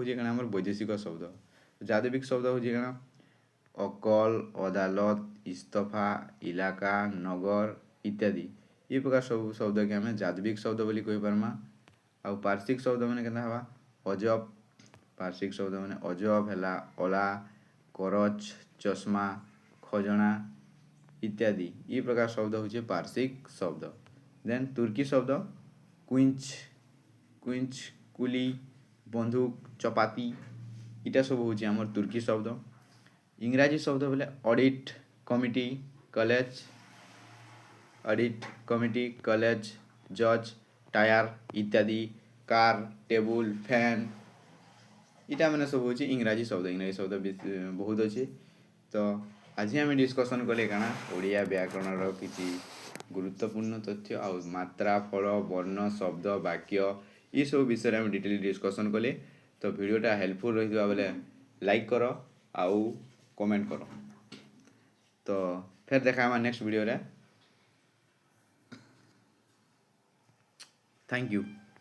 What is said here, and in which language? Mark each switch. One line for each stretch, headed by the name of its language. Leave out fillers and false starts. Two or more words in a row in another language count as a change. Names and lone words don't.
Sambalpuri: ହେଉଛି କାଣା ଆମର ବୈଦେଶିକ ଶବ୍ଦ ଯାଦବିକ ଶବ୍ଦ ହେଉଛି କାଣା ଅକଲ ଅଦାଲତ ଇସ୍ତଫା ଇଲାକା ନଗର ଇତ୍ୟାଦି ଏ ପ୍ରକାର ସବୁ ଶବ୍ଦକେ ଆମେ ଯାଦବିକ ଶବ୍ଦ ବୋଲି କହିପାର୍ମା ଆଉ ପାର୍ସିକ ଶବ୍ଦ ମାନେ କେନ୍ତା ହେବା ଅଜବ ପାର୍ସିକ ଶବ୍ଦ ମାନେ ଅଜବ ହେଲା ଅଲା କରଚ ଚଷମା ଖଜଣା ଇତ୍ୟାଦି ଏ ପ୍ରକାର ଶବ୍ଦ ହେଉଛି ପାର୍ସିକ ଶବ୍ଦ ଦେନ୍ ତୁର୍କୀ ଶବ୍ଦ କୁଇଞ୍ଚ କୁଲି ବନ୍ଧୁକ ଚପାତି ଇଟା ସବୁ ହେଉଛି ଆମର ତୁର୍କୀ ଶବ୍ଦ ଇଂରାଜୀ ଶବ୍ଦ ବୋଲେ ଅଡ଼ିଟ୍ କମିଟି କଲେଜ ଜଜ୍ ଟାୟାର ଇତ୍ୟାଦି କାର ଟେବୁଲ ଫ୍ୟାନ ଏଟା ମାନେ ସବୁ ହେଉଛି ଇଂରାଜୀ ଶବ୍ଦ ବହୁତ ଅଛି ତ ଆଜି ଆମେ ଡିସ୍କସନ୍ କଲେ କାଣା ଓଡ଼ିଆ ବ୍ୟାକରଣର କିଛି ଗୁରୁତ୍ୱପୂର୍ଣ୍ଣ ତଥ୍ୟ ଆଉ ମାତ୍ରା ଫଳ ବର୍ଣ୍ଣ ଶବ୍ଦ ବାକ୍ୟ ଏସବୁ ବିଷୟରେ ଆମେ ଡିଟେଲି ଡିସ୍କସନ୍ କଲେ ତ ଭିଡ଼ିଓଟା ହେଲ୍ପଫୁଲ୍ ରହିଥିବା ବେଲେ ଲାଇକ୍ କର ଆଉ କମେଣ୍ଟ କର ତ ଫେର୍ ଦେଖା ହେବା ନେକ୍ସଟ ଭିଡ଼ିଓରେ
English: thank you.